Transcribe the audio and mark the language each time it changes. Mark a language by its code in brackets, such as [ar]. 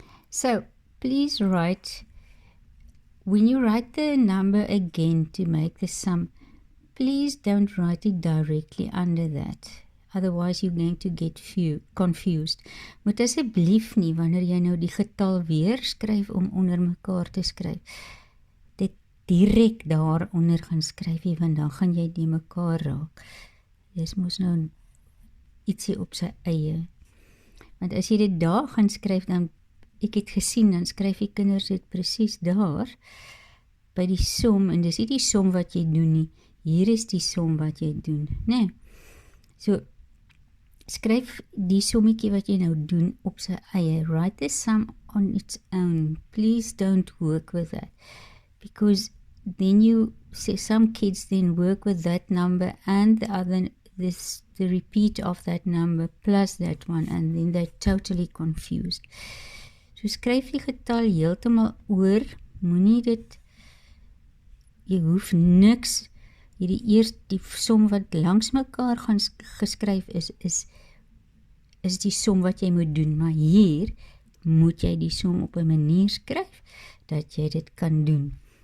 [en] So, please write, when you write the number again to make the sum, please don't write it directly under that. Otherwise, you're going to get confused. [af] Moet asseblief nie, wanneer jy nou die getal weer skryf om onder mekaar te skryf, dit direk daaronder gaan skryf, want dan gaan jy die mekaar raak. Dis mos nou ietsie op sy eie. Want as jy dit daar gaan skryf, dan, ek het gesien, dan skryf die kinders dit presies daar, by die som, en dis nie die som wat jy doen nie, hier is die som wat jy doen, nee. So, skryf die sommetjie wat jy nou doen op sy eie. [en] Write the sum on its own. Please don't work with that. Because then some kids then work with that number and the repeat of that number plus that one, and then they're totally confused. [af] So skryf die getal heeltemal oor, moenie dit, jy hoef niks, die som wat langs mekaar gaan geskryf is die som wat jy moet doen, maar hier moet jy die som op 'n manier skryf dat jy dit kan doen.